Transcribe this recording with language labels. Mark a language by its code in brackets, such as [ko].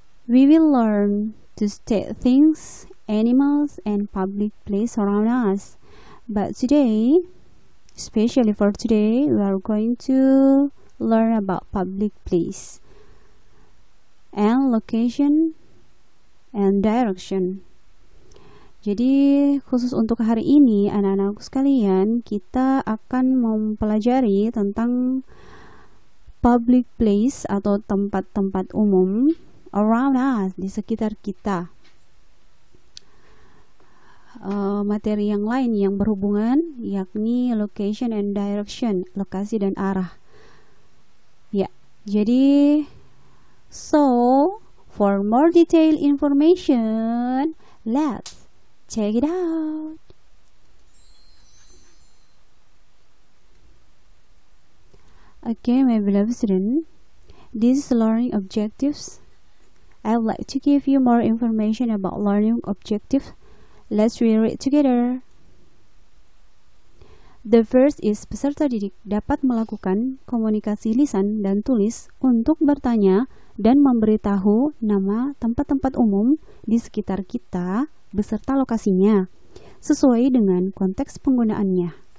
[en] We will learn to state things, animals, and public place around us. But today, especially for today, we are going to learn about public place and location and direction. [id] Jadi khusus untuk hari ini anak-anakku sekalian, kita akan mempelajari tentang [en] public place [id] atau tempat-tempat umum [en] around us, [id] di sekitar kita. Materi yang lain yang berhubungan yakni [en] location and direction, [id] lokasi dan arah. [en] Ya, jadi so for more detailed information, let's check it out. Okay, my beloved student, this is learning objectives. I would like to give you more information about learning objectives. Let's read it together. The first is [id] peserta didik dapat melakukan komunikasi lisan dan tulis untuk bertanya dan memberitahu nama tempat-tempat umum di sekitar kita beserta lokasinya sesuai dengan konteks penggunaannya.